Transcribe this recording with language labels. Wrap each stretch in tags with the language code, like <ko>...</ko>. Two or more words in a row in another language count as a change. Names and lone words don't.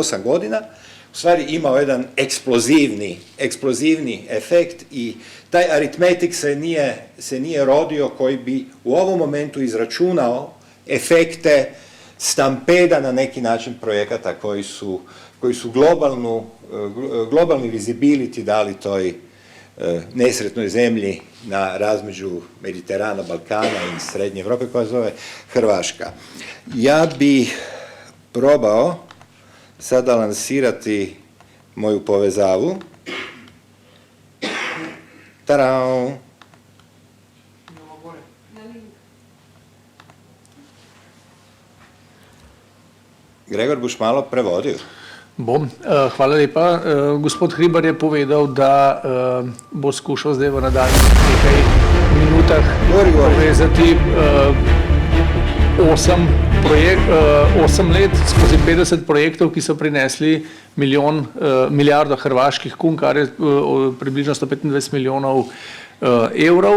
<hr>8 godina, u stvari imao jedan eksplozivni efekt i taj aritmetik se nije rodio koji bi u ovom momentu izračunao efekte stampeda na neki način projekata koji su globalni visibility dali toj nesretnoj zemlji na razmeđu Mediterana, Balkana i Srednje Evrope koja se zove Hrvaška. Ja bi probao sada lansirati moju povezavu. Tarao!</hr> <sl>Gregor, boš malo prevodil? Bom. Hvala lepa. Gospod Hribar je povedal, da bo skušal zdaj v nadaljnjih nekaj minutah povezati 8 let skozi 50 projektov, ki so prinesli milijardo hrvaških kun, kar je približno 125 milijonov evrov.</sl>